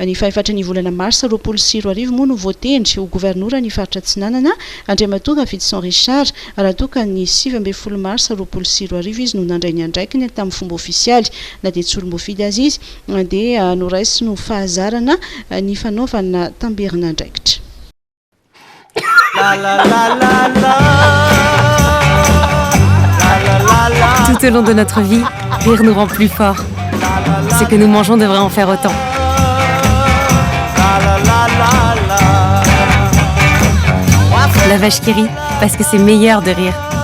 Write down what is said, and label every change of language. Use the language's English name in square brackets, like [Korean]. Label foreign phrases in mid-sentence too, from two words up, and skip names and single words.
[Malagasy] ny faefatra ny volana marsa 2024 moa no voatendry ho gouvernoura ny faritra Tsinanana Andriamatoga Fidson Richard raha toka ny 17 marsa 2024 izy no nandray ny andraikiny tamin'ny fomba ofisialy na dia tsy olom-bofidy azy izy dia noraisy no fahazarana ny fanaovana tamberina andraikitra. [French] Tout au long de notre vie, rire nous rend plus forts. Ce que nous mangeons devrait en faire autant. La vache qui rit, parce que c'est meilleur de rire.